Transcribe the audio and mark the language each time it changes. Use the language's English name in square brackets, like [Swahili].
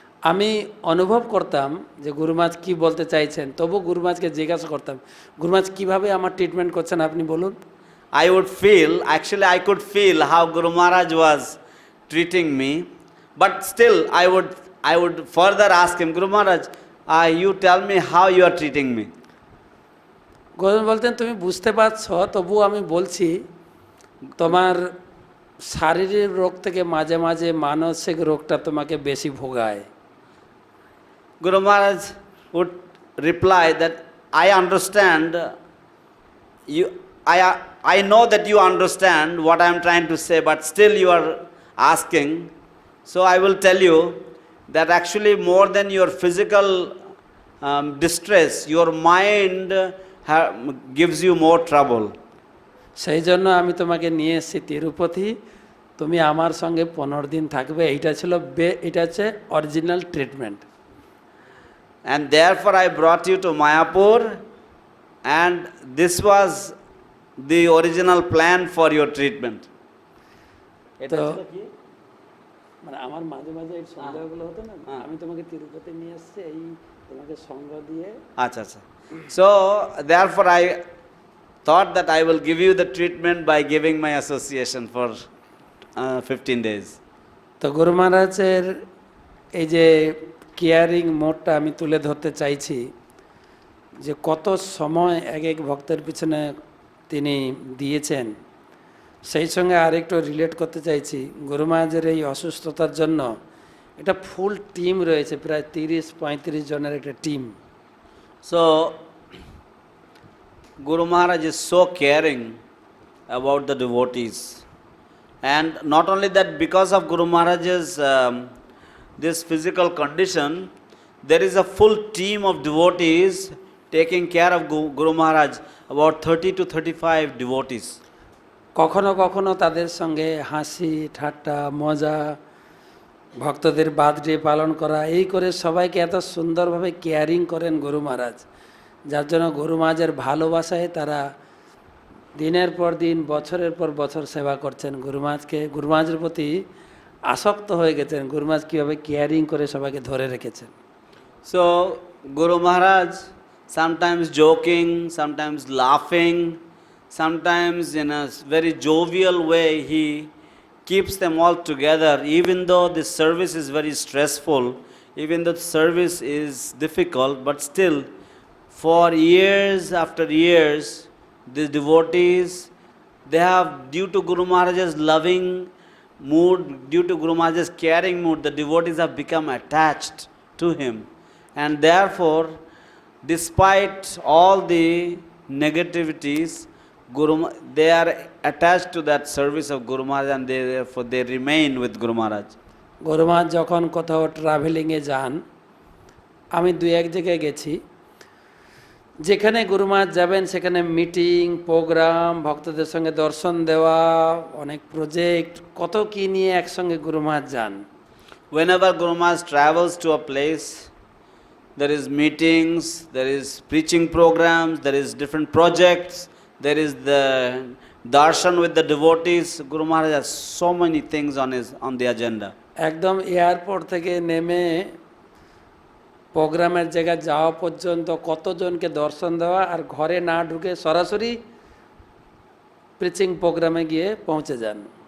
[Bangla] আমি অনুভব করতাম যে গুরু মহারাজ কী বলতে চাইছেন, তবু গুরু মহারাজকে জিজ্ঞাসা করতাম গুরু মহারাজ কীভাবে আমার ট্রিটমেন্ট করছেন আপনি বলুন। [English] I would feel, actually I could feel how Guru Maharaj was treating me, but still I would further ask him, Guru Maharaj, you tell me how you are treating me. [Bangla] গুরু বলতেন তুমি বুঝতে পারছো, তবু আমি বলছি তোমার শারীরিক রোগ থেকে মাঝে মাঝে মানসিক রোগটা তোমাকে বেশি ভোগায়। [English] Guru Maharaj would reply that I understand you, I know that you understand what I am trying to say, but still you are asking. So I will tell you that actually more than your physical distress, your mind gives you more trouble. [Bangla] সেই জন্য আমি তোমাকে নিয়ে এসেছি তিরুপতি, তুমি আমার সঙ্গে 15 দিন থাকবে। এটা হচ্ছে original treatment. [English] And therefore I brought you to Mayapur, and this was the original plan for your treatment. [Bangla] তো মানে আমার মাঝে মাঝে এই সন্দেহগুলো হতো না, আমি তোমাকে তিরুপতি নিয়ে এসেছি এই তোমাকে সঙ্গ দিয়ে। Acha, acha. [English] So therefore I thought that I will give you the treatment by giving my association for 15 days. [Bangla] তো গুরু মহারাজের এই যে কেয়ারিং মোডটা আমি তুলে ধরতে চাইছি, যে কত সময় এক এক ভক্তের পিছনে তিনি দিয়েছেন, সেই সঙ্গে আরেকটু রিলেট করতে চাইছি। গুরু মহারাজের এই অসুস্থতার জন্য একটা ফুল টিম রয়েছে, প্রায় 30-35 জনের একটা team. [English] So Guru Maharaj is so caring about the devotees, and not only that, because of Guru Maharaj's this physical condition, there is a full team of devotees taking care of Guru Maharaj, about 30 to 35 devotees. [Bangla] কখনো কখনো তাদের সঙ্গে হাসি ঠাট্টা মজা, ভক্তদের birthday পালন করা, এই করে সবাইকে এত সুন্দরভাবে কেয়ারিং করেন গুরু মহারাজ, যার জন্য গুরু মহারাজের ভালোবাসায় তারা দিনের পর দিন বছরের পর বছর সেবা করছেন। গুরু মহারাজের প্রতি আসক্ত হয়ে গেছেন। গুরু মহারাজ কীভাবে কেয়ারিং করে সবাইকে ধরে রেখেছেন। [English] So Guru Maharaj, sometimes joking, sometimes laughing, sometimes in a very jovial way, he keeps them all together, even though the service is very stressful, even though the service is difficult, but still for years after years, the devotees, they have, due to Guru Maharaj's loving mood, due to Guru Maharaj's caring mood, the devotees have become attached to him, and therefore despite all the negativities, they are attached to that service of Guru Maharaj, and therefore they remain with Guru Maharaj. [Bangla] গুরু মহারাজ যখন কোথাও ট্রাভেলিংয়ে যান, আমি 2-1 জায়গায় গেছি, যেখানে গুরু মহারাজ যাবেন সেখানে meeting programme, ভক্তদের সঙ্গে দর্শন দেওয়া, অনেক প্রজেক্ট, কত কি নিয়ে একসঙ্গে গুরু মহারাজ যান। [English] Whenever Guru Maharaj travels to a place, there is meetings, there is preaching programs, there is different projects, there is the darshan with the devotees. Guru Maharaj has so many things on the agenda. [Bangla] একদম airport থেকে নেমে প্রোগ্রামের জায়গায় যাওয়া পর্যন্ত কতজনকে দর্শন দেওয়া, আর ঘরে না ঢুকে সরাসরি প্রিচিং প্রোগ্রামে গিয়ে পৌঁছে যান।